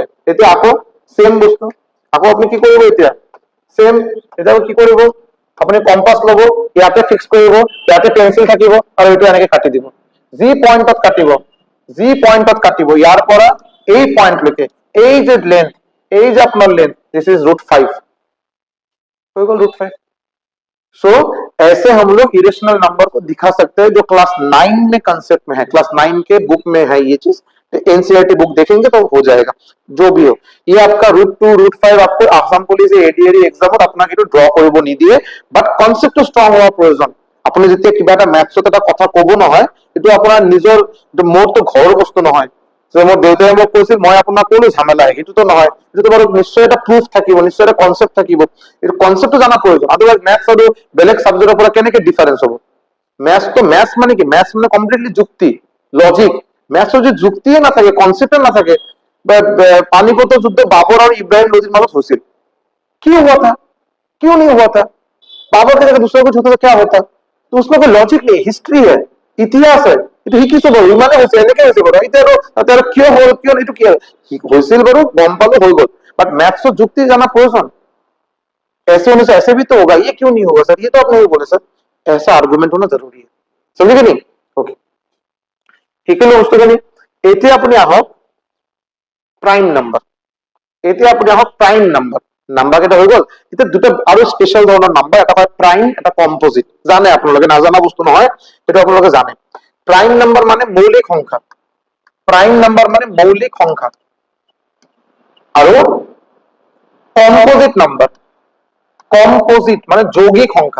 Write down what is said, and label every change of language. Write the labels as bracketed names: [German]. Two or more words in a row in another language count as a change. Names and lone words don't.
[Assamese] এতিয়া আকৌ সেম বস্তু, আকৌ আপনি কি কৰিব? এতিয়া সেম, এটা কি কৰিব? আপনি কম্পাস লব, ইয়াতে ফিক্স কৰিব, ইয়াতে পেন্সিল থাকিব, আৰু এইটো এনেকে কাটি দিব। যি পইণ্টত কাটিব, যি পইণ্টত কাটিব ইয়াৰ পৰা এই পইণ্ট লৈকে, এই যে লেন্থ, এই যে আপোনাৰ লেন্থ, [English] this is [Assamese] √5 [Hindi] हो गया [Assamese] √5। [Hindi] सो ऐसे हम लोग [English] irrational number [Hindi] को दिखा सकते हैं जो क्लास 9 में कंसेप्ट में है, क्लास 9 के बुक में है ये चीज। एनसीईआरटी बुक देखेंगे तो हो जाएगा जो भी हो। ये आपका √2 √5 आपको [Assamese] आसाम पुलिस एडीआरई एग्जामत আপনাকে একটু ড্র কৰিব নিদিয়ে, বাট কনসেপ্টটো ষ্ট্ৰং হোৱা প্ৰয়োজন। আপুনি যেতিয়া কিবা এটা ম্যাথছত এটা কথা ক'ব নহয়, এইটো আপোনাৰ নিজৰ মোৰটো ঘৰৰ বস্তু নহয় যে মোৰ দেউতাই মোক কৈছিল মই আপোনাক ক'লো ঝামেলা সেইটোতো নহয়, এইটো বাৰু নিশ্চয় এটা প্ৰুফ থাকিব, নিশ্চয় এটা কনসেপ্ট থাকিব, এই কনসেপ্টটো জানা প্ৰয়োজন। আদাৰৱাইজ ম্যাথছ আৰু বেলেগ সাবজেক্টৰ পৰা কেনেকে ডিফাৰেন্স হ'ব? ম্যাথছ মানে কি? ম্যাথছ মানে কমপ্লিটলি যুক্তি, লজিক। ম্যাথছৰ যদি যুক্তিয়ে নাথাকে, কনসেপ্টে নাথাকে, পানিপথৰ যুদ্ধ বাবৰ और इब्राहिम लोधीर মাজত হৈছিল, [Hindi] क्यों हुआ था, क्यों नहीं हुआ था? बाबर के जगह दूसरा कुछ होता तो क्या होता? तो उसमें कोई लॉजिक नहीं, हिस्ट्री है, ইতিহাস है, [Assamese] এইটো শিকিছো বাৰু, ইমানে হৈছে, এনেকে হৈছে বাৰু, এতিয়া আৰু কিয় হ'ল, কিয় এইটো কি হৈছিল বাৰু, গম পালো হৈ গ'ল, বাট ম্যাথছৰ যুক্তি জানা প্ৰয়োজন। [Hindi] ऐसे होने से ऐसे भी तो होगा, ये क्यों नहीं होगा सर, ये तो आप नहीं बोले सर, ऐसा आर्गुमेंट होना जरूरी है, समझे नहीं? ओके, [Assamese] ঠিক আছে বস্তুখিনি। এতিয়া আপুনি আহক [English] prime number, [Assamese] এতিয়া আপুনি আহক [English] prime number. [Assamese] নাম্বাৰ কেইটা হৈ গ'ল, এতিয়া দুটা আৰু স্পেশাল ধৰণৰ নাম্বাৰ, এটা হয় প্ৰাইম, এটা কম্পোজিট। জানে আপোনালোকে, নাজানা বস্তু নহয়, সেইটো আপোনালোকে জানে। [English] prime number [Assamese] মানে মৌলিক সংখ্যা, [English] prime number [Assamese] মানে মৌলিক সংখ্যা, আৰু [English] composite number, [Assamese] কম্পোজিট মানে যৌগিক সংখ্যা।